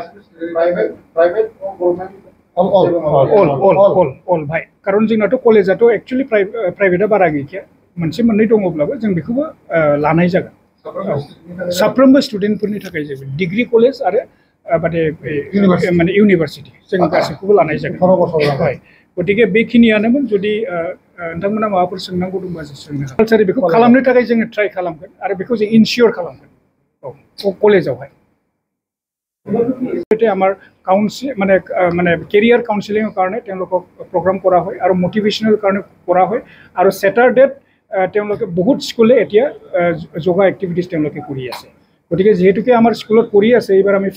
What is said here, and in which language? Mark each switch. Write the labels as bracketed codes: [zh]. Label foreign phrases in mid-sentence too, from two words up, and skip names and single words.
[brx] all भाई कारण जोंनाथ' कलेजाथ' एक्चुअली प्राइवेटआ बारा गैखाया मोनसे मोननै दङब्लाबो जों बेखौबो लानाय जागोन साफ्रोमबो स्टुडेन्टफोरनि थाखाय जेबो [en] degree college [brx] आरो माने इउनिभार्सिटि जों गासैखौबो लानाय जागोन गतिके बेखिनियानोमोन जुदि नोंथांमोना माबाफोर सोंनांगौ दंबा सोंनो हागोन कालचार बेखौ खालामनो थाखाय जोङो ट्राइ खालामगोन आरो बेखौ जों इनसियर खालामगोन कलेजावहाय [as] আমাৰ কাউন্সিল মানে [en] career counselling [as] কাৰণে তেওঁলোকক প্ৰগ্ৰাম কৰা হয় আৰু মটিভেশ্যনেল কাৰণে কৰা হয় আৰু স্যাটাৰডেত তেওঁলোকে বহুত স্কুলে এতিয়া [en] yoga activities [as] তেওঁলোকে কৰি আছে গতিকে যেহেতুকে আমাৰ স্কুলত কৰি আছে এইবাৰ আমি